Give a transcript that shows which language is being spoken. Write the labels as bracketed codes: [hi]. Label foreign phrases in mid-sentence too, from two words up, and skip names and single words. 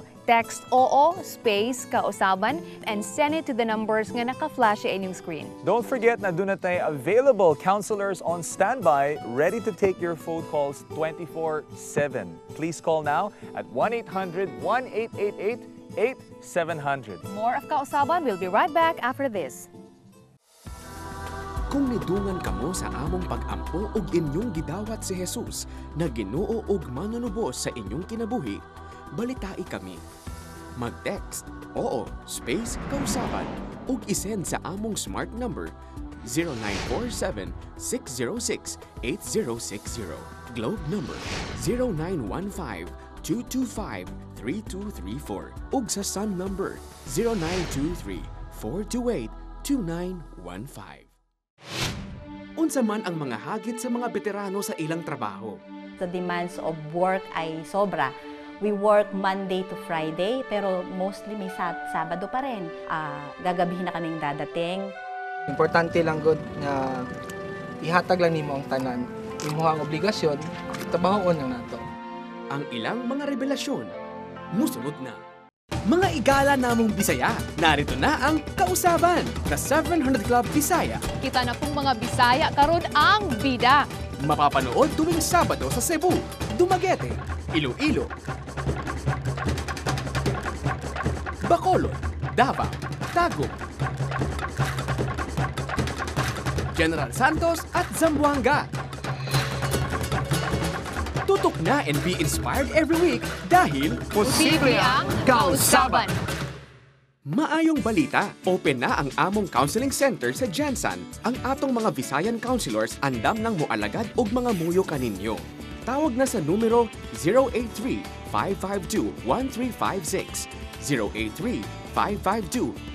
[en] Text OO space kausaban and send it to the numbers [ceb] nga naka-flash sa inyong screen. [en] Don't forget [tl] na doon na tayo [en] available counselors on standby, ready to take your phone calls 24/7. Please call now at 1-800-1888 8-700. More of Kausaban will be right back after this. [ceb] Kung nidungan kamo sa among pag-ampo ug inyong gidawat si Jesus na Ginoo ug manunubos sa inyong kinabuhi, balitai kami. Mag-text oo space Kausaban ug isend sa among smart number 0947-606-8060, Globe number 0915-225-3234 ug sa Sun number 0923-428-2915. Unsa man ang mga hagit sa mga veterano sa ilang trabaho? [en] The demands of work [tl] ay sobra. [en] We work Monday to Friday, [tl] pero mostly may Sabado pa rin. Gagabihin na kaming dadating. [ceb] Importante lang good na ihatag lang nimo ang tanan. Imo ang obligasyon, tabahon na nato. Ang ilang mga revelasyon, musunod na. Mga igala namong Bisaya, [tl] narito na ang [ceb] Kausaban, [en] the 700 Club Bisaya. [ceb] Kita na pong mga Bisaya karon ang bida. [tl] Mapapanood tuwing Sabado sa Cebu, Dumaguete, Iloilo, Bacolod, Davao, Tagum, General Santos at Zamboanga. Tutok na [en] and be inspired every week dahil [tl] posible ang Kausaban. [ceb] Maayong balita, open na ang among [en] counseling center [ceb] sa Jensan. Ang atong mga [en] Visayan counselors [ceb] andam nang moalagad og mga muyo kaninyo. Tawag na sa numero 083-552-1356, 083-552-1358.